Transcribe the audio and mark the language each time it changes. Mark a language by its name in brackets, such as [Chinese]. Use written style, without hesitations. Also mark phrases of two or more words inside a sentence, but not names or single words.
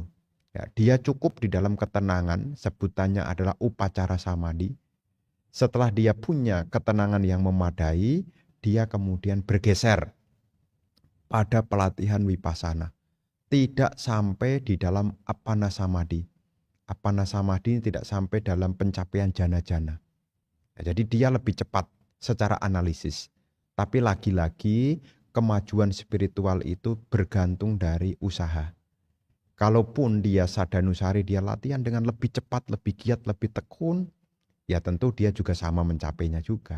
[Indonesian] Ya, dia cukup di dalam ketenangan, sebutannya adalah [Pali] upacara samadhi. [Indonesian] Setelah dia punya ketenangan yang memadai, dia kemudian bergeser pada pelatihan wipasana. Tidak sampai di dalam [Pali] appana samadhi. Appana samadhi [Indonesian] tidak sampai dalam pencapaian jana-jana. Ya, jadi dia lebih cepat secara analisis. Tapi lagi-lagi kemajuan spiritual itu bergantung dari usaha. Kalaupun dia sadanusari, dia latihan dengan lebih cepat, lebih giat, lebih tekun, ya tentu dia juga sama mencapainya juga.